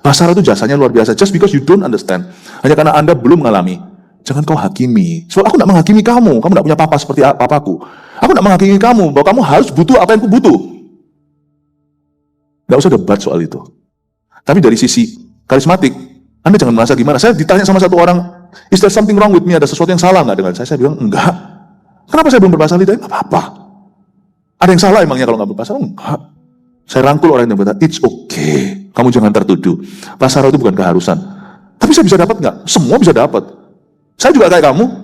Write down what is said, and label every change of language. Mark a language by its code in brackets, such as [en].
[id] Bahasa roh itu jasanya luar biasa. [en] Just because you don't understand, [id] hanya karena Anda belum mengalami, jangan kau hakimi. Soal aku tidak menghakimi kamu tidak punya papa seperti papaku. Aku tidak menghakimi kamu, bahwa kamu harus butuh apa yang aku butuh. Tidak usah debat soal itu. Tapi dari sisi karismatik, Anda jangan merasa gimana. Saya ditanya sama satu orang, [en] is there something wrong with me? [id] Ada sesuatu yang salah nggak dengan saya? Saya bilang, enggak. Kenapa saya belum berbahasa lidah? Nggak apa-apa. Ada yang salah emangnya kalau nggak berbahasa? Enggak. Saya rangkul orang yang berkata, [en] it's okay. [id] Kamu jangan tertuduh. Bahasa roh itu bukan keharusan. Tapi saya bisa dapat nggak? Semua bisa dapat. Saya juga kayak kamu.